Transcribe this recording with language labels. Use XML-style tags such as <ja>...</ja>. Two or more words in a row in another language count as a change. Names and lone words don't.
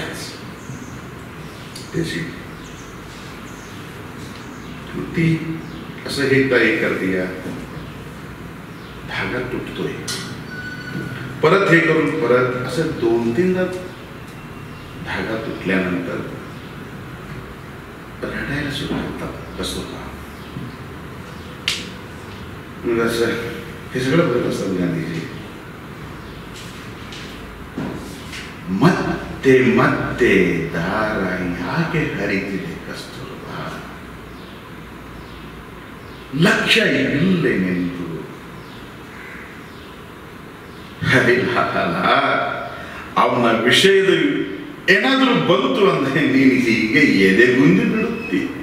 <mr>त्याची ती असं हे करते या धागा तुटतोय परत हे करून परत असं 2-3दा धागा तुटल्यानंतर रडायला सुरू होतात. कस्तुरबा असं हे सगळं बघत असतात गांधीजी.</mr> <kn>ಮತ್ತೆ ಮತ್ತೆ ದಾರ ಯಾಕೆ ಹರಿತಿದೆ ಕಸ್ತೂರ್ಬಾ, ಲಕ್ಷ್ಯ ಇಲ್ಲೆನೆಂದು ಹರಿಲಾಲ ಅವನ ವಿಷಯದ ಏನಾದರೂ ಬಂತು ಅಂದ್ರೆ ನೀನು ಹೀಗೆ ಎದೆಗುಂದಿ ಬಿಡುತ್ತಿ.</kn>